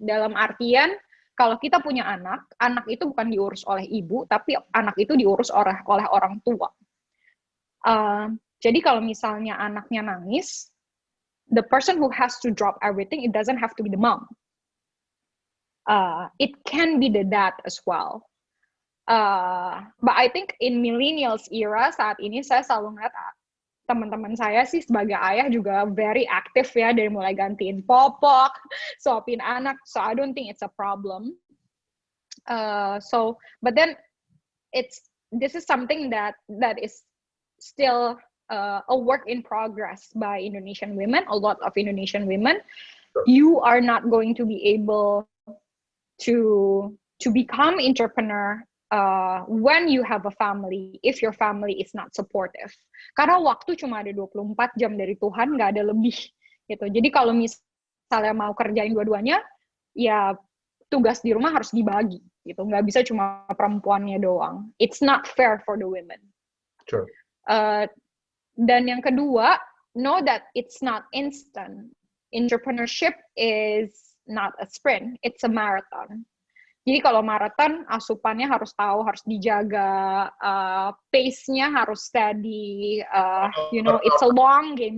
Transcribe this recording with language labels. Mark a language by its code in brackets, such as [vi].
[id] Dalam artian, kalau kita punya anak itu bukan diurus oleh ibu, tapi anak itu diurus oleh orang tua. Jadi kalau misalnya anaknya nangis, [en] the person who has to drop everything, it doesn't have to be the mom. It can be the dad as well. But I think in millennials era [id] saat ini saya selalu ngeliat teman-teman saya sih sebagai ayah juga very aktif ya, dari mulai gantiin popok, suapin anak. [en] So I don't think it's a problem. But then this is something that is still a work in progress by Indonesian women. A lot of Indonesian women, you are not going to be able to become entrepreneur when you have a family, if your family is not supportive. [id] Karena waktu cuma ada 24 jam dari Tuhan, nggak ada lebih gitu. Jadi kalau misalnya mau kerjain dua-duanya, ya tugas di rumah harus dibagi gitu. Nggak bisa cuma perempuannya doang. [en] It's not fair for the women. Sure. [id] Dan yang kedua, [en] know that it's not instant. Entrepreneurship is not a sprint, it's a marathon. [id] Jadi kalau maraton, asupannya harus tahu, harus dijaga, pace-nya harus steady, [en] it's a long game.